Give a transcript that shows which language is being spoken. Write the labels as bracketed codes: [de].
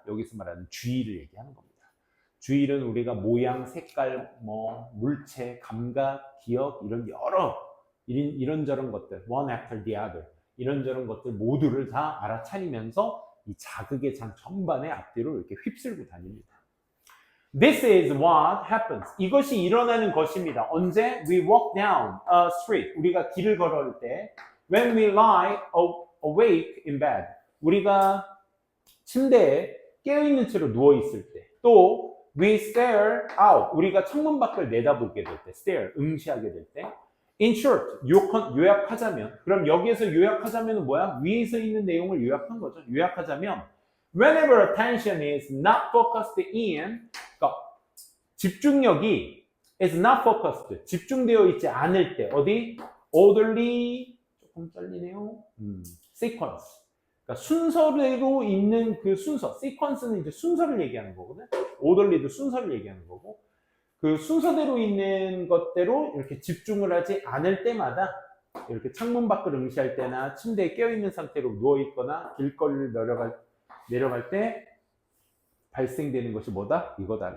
[ko] 여기서 말하는 주의를 얘기하는 겁니다. 주의는 우리가 모양, 색깔, 뭐 물체, 감각, 기억 이런 여러 이런저런 것들, [en] one after the other [ko] 이런저런 것들 모두를 다 알아차리면서 이 자극의 장 전반의 앞뒤로 이렇게 휩쓸고 다닙니다. [en] This is what happens. [ko] 이것이 일어나는 것입니다. 언제? [en] We walk down a street. [ko] 우리가 길을 걸어올 때 [en] when we lie awake in bed. [ko] 우리가 침대에 깨어있는 채로 누워있을 때 또 [en] we stare out. [ko] 우리가 창문 밖을 내다보게 될 때 stare, 응시하게 될 때 [en] in short, [ko] 요약하자면 그럼 여기에서 요약하자면 뭐야? 위에서 있는 내용을 요약한 거죠. 요약하자면 [en] whenever attention is not focused in [ko] 그러니까 집중력이 is not focused 집중되어 있지 않을 때 어디? orderly 조금 잘리네요. sequence 그러니까 순서대로 있는 그 순서 sequence는 이제 순서를 얘기하는 거거든. orderly도 순서를 얘기하는 거고 그 순서대로 있는 것대로 이렇게 집중을 하지 않을 때마다 이렇게 창문 밖을 응시할 때나 침대에 깨어있는 상태로 누워있거나 길거리를 내려갈 때 발생되는 것이 뭐다? 이거다.